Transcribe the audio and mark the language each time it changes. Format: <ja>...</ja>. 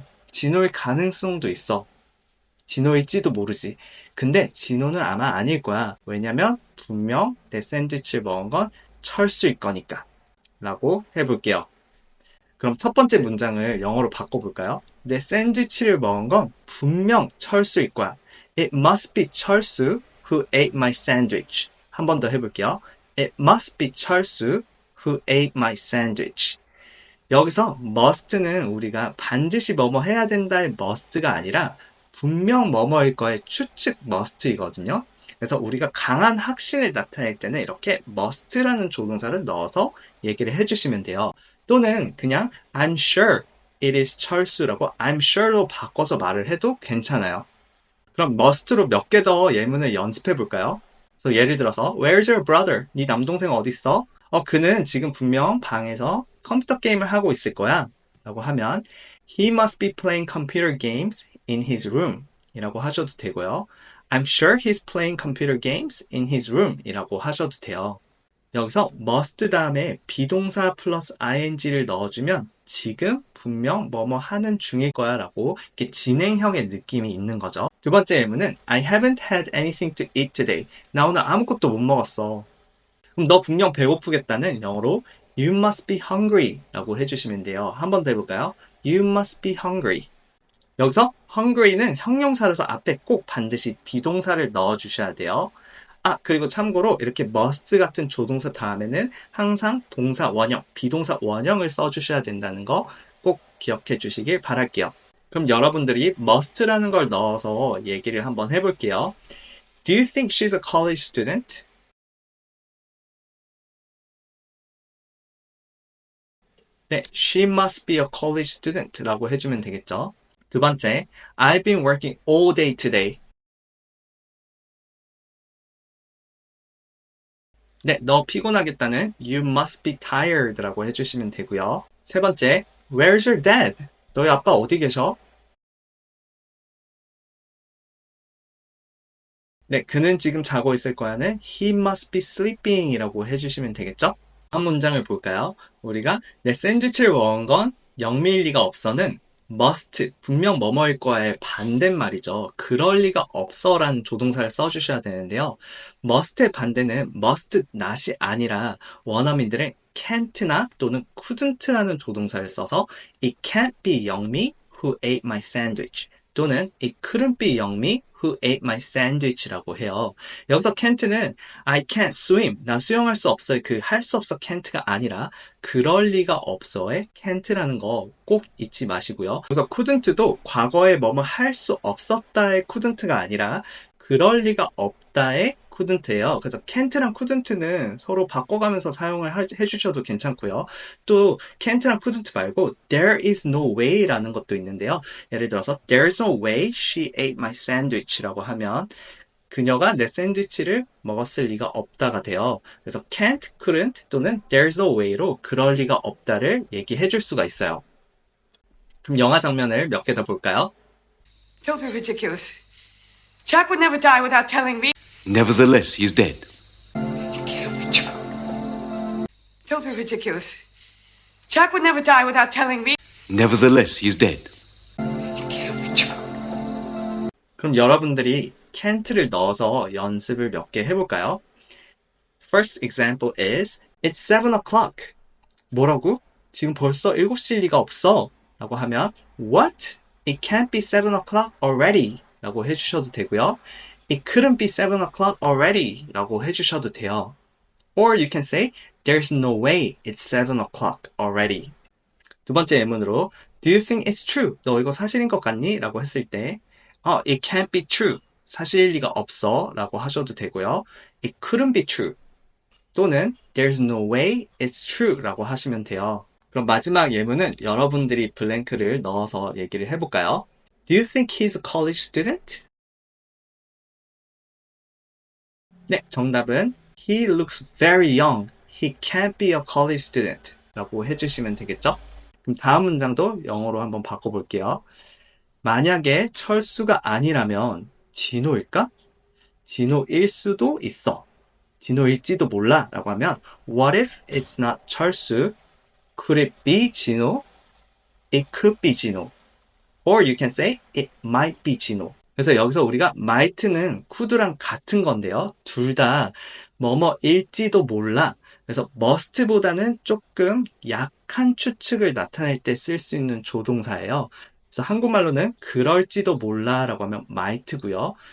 <ko>진호일 가능성도 있어. 진호일지도 모르지. 근데 진호는 아마 아닐 거야. 왜냐면 분명 내 샌드위치를 먹은 건 철수일 거니까. 라고 해볼게요. 그럼 첫 번째 문장을 영어로 바꿔볼까요? 내 샌드위치를 먹은 건 분명 철수일 거야.</ko> <en>It must be 철수 who ate my sandwich.</en> <ko>한 번 더 해볼게요.</ko> <en>It must be 철수 who ate my sandwich.</en> <ko>여기서 must는 우리가 반드시 뭐뭐 해야 된다의 must가 아니라 분명 뭐뭐일 거의 추측 must이거든요. 그래서 우리가 강한 확신을 나타낼 때는 이렇게 must라는 조동사를 넣어서 얘기를 해주시면 돼요. 또는 그냥</ko> <en>I'm sure it is</en> <ko>철수라고</ko> <en>I'm sure</en> <ko>로 바꿔서 말을 해도 괜찮아요. 그럼 must로 몇 개 더 예문을 연습해 볼까요? 그래서 예를 들어서</ko> <en>Where's your brother?</en> <ko>네 남동생 어딨어? 그는 지금 분명 방에서 컴퓨터 게임을 하고 있을 거야. 라고 하면</ko> <en>He must be playing computer games in his room</en> <ko>이라고 하셔도 되고요.</ko> <en>I'm sure he's playing computer games in his room</en> <ko>이라고 하셔도 돼요. 여기서 must 다음에 비동사 플러스 ing를 넣어주면 지금 분명 뭐뭐 하는 중일 거야 라고 이렇게 진행형의 느낌이 있는 거죠. 두 번째 예문은</ko> <en>I haven't had anything to eat today.</en> <ko>나 오늘 아무것도 못 먹었어. 그럼 너 분명 배고프겠다는 영어로</ko> <en>You must be hungry</en> <ko>라고 해주시면 돼요. 한 번 더 해볼까요?</ko> <en>You must be hungry.</en> <ko>여기서 hungry는 형용사라서 앞에 꼭 반드시 비동사를 넣어주셔야 돼요. 그리고 참고로 이렇게 must 같은 조동사 다음에는 항상 동사 원형, 비동사 원형을 써주셔야 된다는 거 꼭 기억해 주시길 바랄게요. 그럼 여러분들이 must라는 걸 넣어서 얘기를 한번 해볼게요.</ko> <en>Do you think she's a college student? 네, she must be a college student</en> <ko>라고 해주면 되겠죠. 두 번째,</ko> <en>I've been working all day today.</en> <ko>네, 너 피곤하겠다는 you must be tired 라고 해주시면 되고요. 세 번째,</ko> <en>Where's your dad?</en> <ko>너희 아빠 어디 계셔? 네, 그는 지금 자고 있을 거야는</ko> <en>he must be sleeping</en> <ko>이라고 해주시면 되겠죠? 다음 문장을 볼까요? 우리가 내 샌드위치를 먹은 건 영미일 리가 없어는 must, 분명 뭐뭐일 거야의 반대말이죠. 그럴 리가 없어 라는 조동사를 써주셔야 되는데요. must의 반대는 must not이 아니라 원어민들은 can't나 또는 couldn't라는 조동사를 써서</ko> <en>it can't be 영미 who ate my sandwich</en> <ko>또는</ko> <en>it couldn't be 영미 who ate my sandwich</en> <ko>라고 해요.</ko> <en>여기서 can't는 I can't swim.</en> <ko>나 수영할 수 없어요. 그 할 수 없어 can't가 아니라 그럴 리가 없어의 can't라는 거 꼭 잊지 마시고요. 그래서 couldn't도 과거에 뭐뭐 할 수 없었다의 couldn't가 아니라 그럴 리가 없다의 couldn't예요. 그래서 can't랑 couldn't는 서로 바꿔가면서 사용을 해주셔도 괜찮고요. 또 can't랑 couldn't 말고</ko> <en>there is no way</en> <ko>라는 것도 있는데요. 예를 들어서</ko> <en>there's no way she ate my sandwich</en> <ko>라고 하면 그녀가 내 샌드위치를 먹었을 리가 없다가 돼요. 그래서 can't, couldn't 또는</ko> <en>there's no way</en> <ko>로 그럴 리가 없다를 얘기해 줄 수가 있어요. 그럼 영화 장면을 몇 개 더 볼까요?</ko> <en>Don't be ridiculous. Jack would never die without telling me. Nevertheless, he is dead. It can't be true. Don't be ridiculous. Jack would never die without telling me. Nevertheless, he is dead. It can't be true.</en> <ko>그럼 여러분들이 can't를 넣어서 연습을 몇 개 해볼까요?</ko> <en>First example is It's 7 o'clock.</en> <ko>뭐라고? 지금 벌써 7시일 리가 없어. 라고 하면</ko> <en>What? It can't be 7 o'clock already.</en> <ko>라고 해주셔도 되고요.</ko> <en>It couldn't be 7 o'clock already.</en> <ko>라고 해주셔도 돼요.</ko> <en>Or you can say There's no way it's 7 o'clock already.</en> <ko>두 번째 예문으로</ko> <en>Do you think it's true?</en> <ko>너 이거 사실인 것 같니? 라고 했을 때</ko> <en>It can't be true.</en> <ko>사실일 리가 없어 라고 하셔도 되고요.</ko> <en>It couldn't be true.</en> <ko>또는</ko> <en>There's no way it's true</en> <ko>라고 하시면 돼요. 그럼 마지막 예문은 여러분들이 블랭크를 넣어서 얘기를 해볼까요?</ko> <en>Do you think he's a college student? 네,</en> <ko>정답은</ko> <en>He looks very young. He can't be a college student</en> <ko>라고 해주시면 되겠죠? 그럼 다음 문장도 영어로 한번 바꿔볼게요. 만약에 철수가 아니라면 진호일까? 진호일 수도 있어. 진호일지도 몰라 라고 하면</ko> <en>What if it's not 철수? Could it be 진호? It could be 진호. Or you can say it might be 진호.</en> <ko>그래서 여기서 우리가 might는 could랑 같은 건데요. 둘 다 뭐뭐일지도 몰라. 그래서 must보다는 조금 약한 추측을 나타낼 때 쓸 수 있는 조동사예요. 그래서 한국말로는 그럴지도 몰라 라고 하면 might고요.</ko>